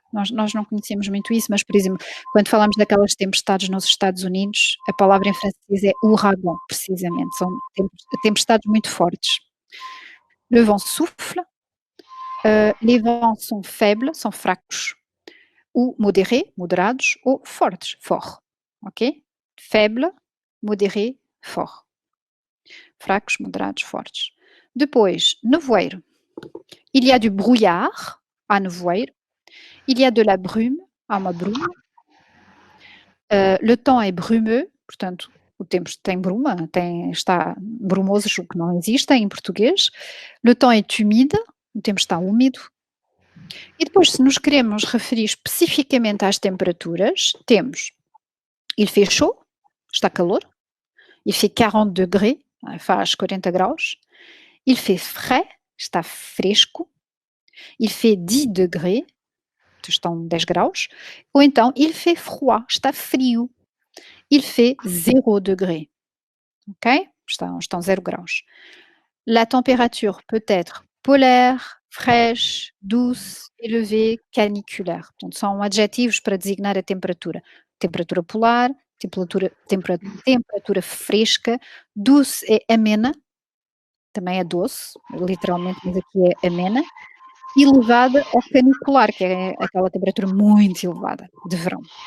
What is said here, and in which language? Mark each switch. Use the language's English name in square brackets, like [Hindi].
[Portuguese] Nós não conhecemos muito isso, mas, por exemplo, quando falamos daquelas tempestades nos Estados Unidos, a palavra em francês é ouragan, precisamente. São tempestades muito fortes. [French] Le vent souffle, les vents sont faibles, [Portuguese] são fracos, [French] ou modérés, [Portuguese] moderados, ou fortes, [French] fort. Ok? Faible, modéré, fort. [Portuguese] Fracos, moderados, fortes. Depois, nevoeiro. [French] Il y a du brouillard, [Portuguese] há nevoeiro. [French] Il y a de la brume, [Portuguese] há uma bruma. [French] Le temps est brumeux, [Portuguese] portanto, o tempo tem bruma, está brumoso, o que não existe em português. [French] Le temps est humide, [Portuguese] o tempo está úmido. E depois, se nos queremos referir especificamente às temperaturas, temos [French] il fait chaud, [Portuguese] está calor. [French] Il fait 40 degrés, [Portuguese] faz 40 graus. [French] Il fait frais, [Portuguese] está fresco. [French] Il fait 10 degrés, [Portuguese] estão 10 graus. Ou então, [French] il fait froid, [Portuguese] está frio. [French] Il fait 0 degrés. Ok? [Portuguese] Estão 0 graus. [French] La température peut être polaire, fraîche, douce, élevée, caniculaire. [Portuguese] Portanto, são adjetivos para designar a temperatura. Temperatura polar, temperatura fresca, douce é amena, também é doce, literalmente, mas aqui é amena, elevada ou canicular, que é aquela temperatura muito elevada, de verão.